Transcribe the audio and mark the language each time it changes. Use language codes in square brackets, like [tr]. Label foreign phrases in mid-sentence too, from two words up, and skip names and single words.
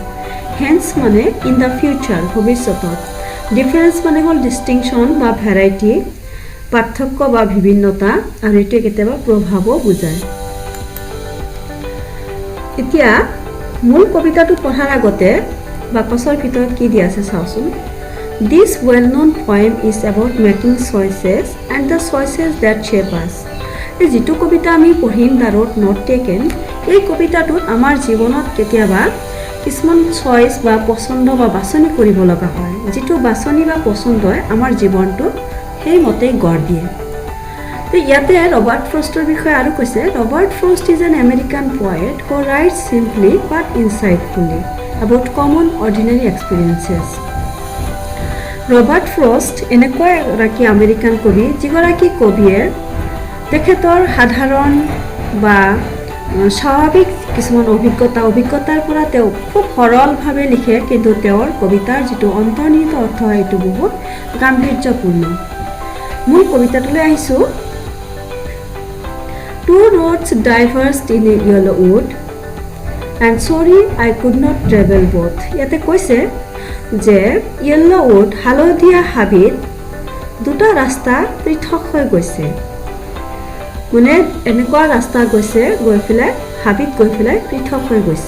[en] হেন্স মানে in the future, ভৱিষ্যতত। [as] ডিফাৰেঞ্চ মানে হ'ল ডিষ্টিংশ্যন বা ভেৰাইটি, পাৰ্থক্য বা বিভিন্নতা, আৰু এইটোৱে কেতিয়াবা প্ৰভাৱো বুজায়। এতিয়া মূল কবিতাটো পঢ়াৰ আগতে বাকচৰ ভিতৰত কি দিয়া আছে চাওঁচোন। [en] This well-known poem is about making choices and the choices that shape us. [as] এই যিটো কবিতা আমি পঢ়িম The Road Not Taken, এই কবিতাটোত আমাৰ জীৱনত কেতিয়াবা কিছুমান চইচ বা পচন্দ বা বাছনি কৰিব লগা হয়, যিটো বাছনি বা পচন্দই আমাৰ জীৱনটো সেইমতেই গঢ় দিয়ে। তো ইয়াতে ৰবাৰ্ট ফ্ৰষ্টৰ বিষয়ে আৰু কৈছে, [en] Robert Frost is an American poet who writes simply but insightfully about common ordinary experiences. [as] ৰবাৰ্ট ফ্ৰষ্ট এনেকুৱা এগৰাকী আমেৰিকান কবি যিগৰাকী কবিয়ে তেখেতৰ সাধাৰণ বা স্বাভাৱিক কিছুমান অভিজ্ঞতাৰ পৰা তেওঁ খুব সৰলভাৱে লিখে, কিন্তু তেওঁৰ কবিতাৰ যিটো অন্তৰ্নিহিত অৰ্থ এইটো বহুত গাম্ভীৰ্যপূৰ্ণ। মূল কবিতাটোলৈ আহিছোঁ। [en] Two roads diverged in a yellow wood. And sorry I could not travel both. [as] ইয়াতে কৈছে যে [en] yellow wood [as] হালধীয়া হাবিত দুটা ৰাস্তা পৃথক হৈ গৈছে, মানে এনেকুৱা ৰাস্তা গৈছে গৈ পেলাই হাবিত গৈ পেলাই পৃথক হৈ গৈছে।